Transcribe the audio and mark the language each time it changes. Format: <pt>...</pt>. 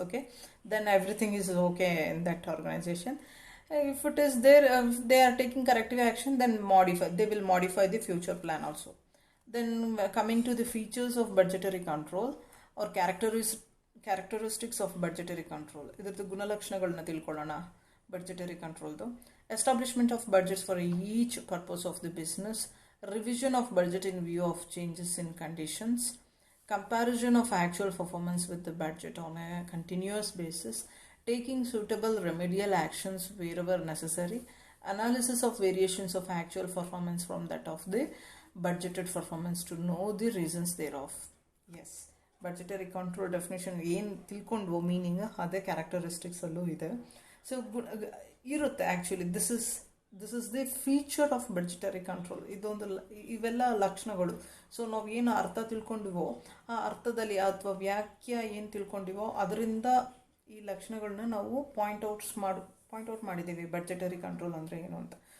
<en>Okay, then everything is okay in that organization. If it is there, if they are taking corrective action, then they will modify the future plan also. Then coming to the features of budgetary control or characteristics of budgetary control.</en> <kn>ಇದರದ್ದು ಗುಣಲಕ್ಷಣಗಳನ್ನ ತಿಳ್ಕೊಳ್ಳೋಣ budgetary controlದು.</kn> <en>Establishment of budgets for each purpose of the business, revision of budget in view of changes in conditions, comparison of actual performance with the budget on a continuous basis, taking suitable remedial actions wherever necessary, analysis of variations of actual performance from that of the budgeted performance to know the reasons thereof.</en> <kn>Yes, budgetary control definition ಏನು ತಿಳ್ಕೊಂಡ್ವೋ meaning ಅದೇ characteristics ಅಲ್ಲೂ ಇದೆ.</kn> <en>so</en> <kn>ಇರುತ್ತೆ</kn> <en>Actually this is the feature of budgetary control.</en> <kn>ಇವೆಲ್ಲ ಲಕ್ಷಣಗಳು. So ನಾವು ಏನು ಅರ್ಥ ತಿಳ್ಕೊಂಡಿವೋ ಆ ಅರ್ಥದಲ್ಲಿ ಅಥವಾ ವ್ಯಾಖ್ಯ ಏನು ತಿಳ್ಕೊಂಡಿವೋ ಅದರಿಂದ ಈ ಲಕ್ಷಣಗಳನ್ನ ನಾವು ಪಾಯಿಂಟ್ ಔಟ್ ಮಾಡಿದ್ದೀವಿ ಬಡ್ಜೆಟರಿ ಕಂಟ್ರೋಲ್ ಅಂದರೆ ಏನು ಅಂತ.</kn>